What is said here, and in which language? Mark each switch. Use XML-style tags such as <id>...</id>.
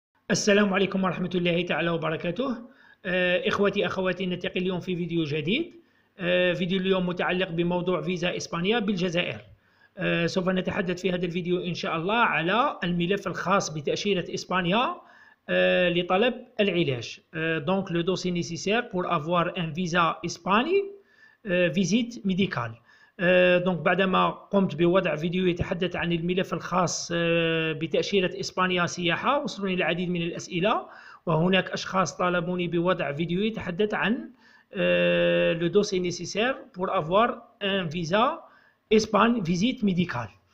<ar>السلام عليكم ورحمة الله تعالى وبركاته. إخوتي أخواتي، نلتقي اليوم في فيديو جديد. فيديو اليوم متعلق بموضوع فيزا إسبانيا بالجزائر. سوف نتحدث في هذا الفيديو إن شاء الله على الملف الخاص بتأشيرة إسبانيا لطلب العلاج.</ar> <fr>Donc le dossier nécessaire pour avoir un visa Espagne visite médicale.</fr> <ar>دونك بعدما قمت بوضع فيديو يتحدث عن الملف الخاص بتأشيرة إسبانيا سياحة، وصلوني العديد من الأسئلة، وهناك أشخاص طالبوني بوضع فيديو يتحدث عن</ar> <fr>le dossier nécessaire pour avoir un visa Espagne visite médicale.</fr>